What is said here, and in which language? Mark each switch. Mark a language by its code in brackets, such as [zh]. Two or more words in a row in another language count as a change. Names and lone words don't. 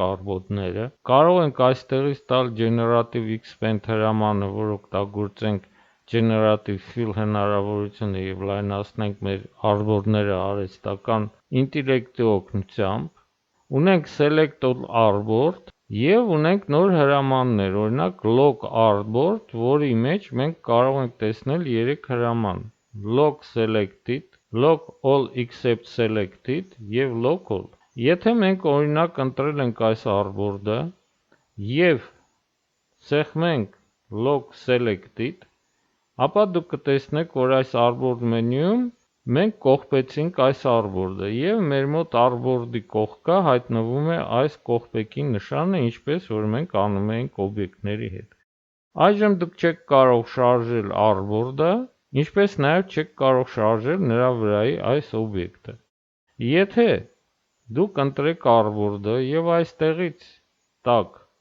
[hy] Artboard-ները։ Կարող ենք այստեղից տալ Generative Expand հրամանը, որ օգտագործենք Generative Fill հնարավորությունը և լայնացնենք մեր Artboard-ները արհեստական ինտելեկտի օգնությամբ, ունենք Select All Artboard և ունենք նոր հրամաններ, օրինակ Lock Artboard, որի մեջ մենք կարող ենք տեսնել 3 հրաման՝ Lock Selected, Lock All Except Selected և Lock All։ Եթե մենք օրինակ ընտրել ենք այս Artboard-ը և սեղմենք Lock Selected, ապա դուք կտեսնեք, որ այս Artboard մենյուում մենք կողպեցինք այս Artboard-ը և մեր մոտ Artboard-ի կողքը հայտնվում է այս կողպեքի նշանը, ինչպես որ մենք անում էինք օբյեկտների հետ։ Այժմ դուք չեք կարող շարժել Artboard-ը, ինչպես նաև չեք կարող շարժել նրա վրայի այս օբյեկտը։ Եթե դուք ընտրեք Artboard-ը և այստեղից տաք